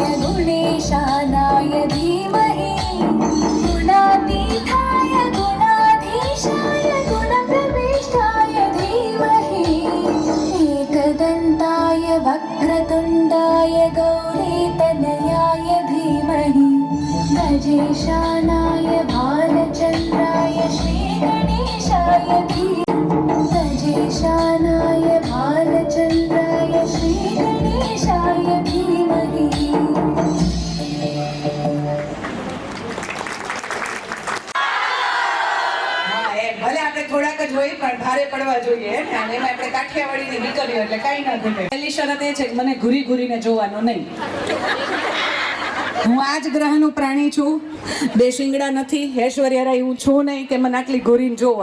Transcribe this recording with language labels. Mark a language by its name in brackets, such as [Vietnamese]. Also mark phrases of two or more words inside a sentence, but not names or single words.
[Sanskrit] गुणेशानाय धीमहि गुणातीताय गुणाधीशाय गुणप्रविष्टाय धीमहि एकदन्ताय वक्रतुण्डाय गौरीतनयाय धीमहि गजेशानाय भालचन्द्राय श्रीगणेशाय गजेशानाय भालचन्द्राय श्रीगणेशाय धीमहि। [Gujarati] ભલે આપણે થોડાક જ હોય પણ ભારે પડવા જોઈએ ને. અને એમાં આપણે કાઠિયાવાડીની દીકરીઓ એટલે કાંઈ ના ઘટે. પહેલી શરત એ છે કે મને ઘૂરી ઘૂરીને જોવાનું નહીં. હું આ જ ગ્રહનું પ્રાણી છું, બે શિંગડા નથી, ઐશ્વર્યા રાય હું છું નહીં કે મને આટલી ઘૂરીને જોવો.